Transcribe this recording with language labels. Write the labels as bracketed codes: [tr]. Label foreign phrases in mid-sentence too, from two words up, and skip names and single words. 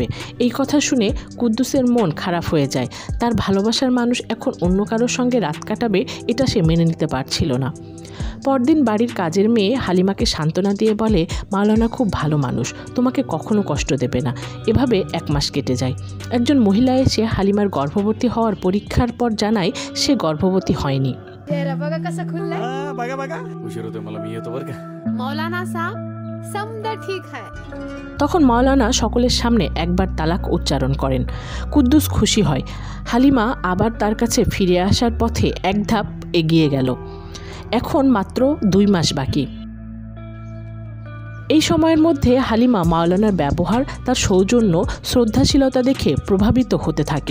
[bn] এই কথা শুনে কুদ্দুসের মন খারাপ হয়ে যায়। তার ভালোবাসার মানুষ এখন অন্য কারোর সঙ্গে রাত কাটাবে, এটা সে মেনে নিতে পারছিল না। পরদিন বাড়ির কাজের মেয়ে হালিমাকে সান্ত্বনা দিয়ে বলে, মাওলানা খুব ভালো মানুষ, তোমাকে কখনো কষ্ট দেবে না। এভাবে 1 মাস কেটে যায়। একজন মহিলা এসে হালিমার গর্ভবতী হওয়ার পরীক্ষার পর জানায় সে গর্ভবতী হয়নি। [mr] बघा कसं खुललंय बघा बघा उशीर होतोय मला, मी येतो बरं का। मौलाना साहब समजा [hi] ठीक है। [bn] তখন মাওলানা সকলের সামনে একবার তালাক উচ্চারণ করেন। কুদ্দুস খুশি হয়। হালিমা আবার তার কাছে ফিরে আসার পথে 1 ধাপ এগিয়ে গেল। এখন মাত্র 2 মাস বাকি। এই সময়ের মধ্যে হালিমা মাওলানার ব্যবহার, তার সৌজন্য, শ্রদ্ধাশীলতা দেখে প্রভাবিত হতে থাকে।